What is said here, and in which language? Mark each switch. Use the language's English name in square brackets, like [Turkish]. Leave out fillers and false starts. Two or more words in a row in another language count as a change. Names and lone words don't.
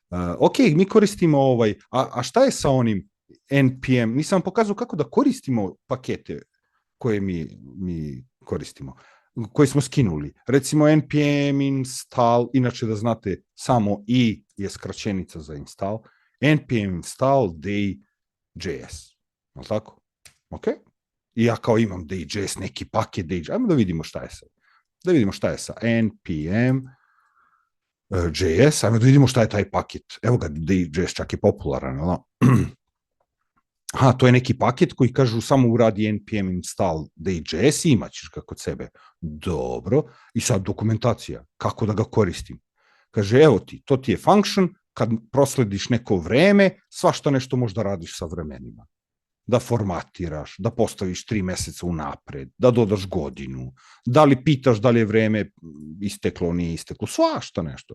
[Serbian] Ok, mi koristimo a šta je sa onim NPM? Nisam vam pokazao kako da koristimo pakete koje mi koristimo, koje smo skinuli. Recimo [English] npm install, [Serbian] inače da znate, samo i je skraćenica za install, [English] npm install [Serbian] day.js. Je li tako? Ok? I ja kao imam day.js, neki paket day.js. Ajmo da vidimo šta je sad. Da vidimo šta je sa npm JS, ajmo da vidimo šta je taj paket. Evo ga, day.js čak je popularan. Aha, to je neki paket koji kažu samo uradi [English] npm install [Serbian] day.js i imaćeš ga kod sebe. Dobro. I sad dokumentacija. Kako da ga koristim? Kaže, evo ti, to ti je function, kad proslediš neko vreme, svašta nešto možda radiš sa vremenima. Da formatiraš, da postaviš 3 meseca unapred, da dodaš godinu, da li pitaš da li je vreme isteklo, nije isteklo, svašta nešto.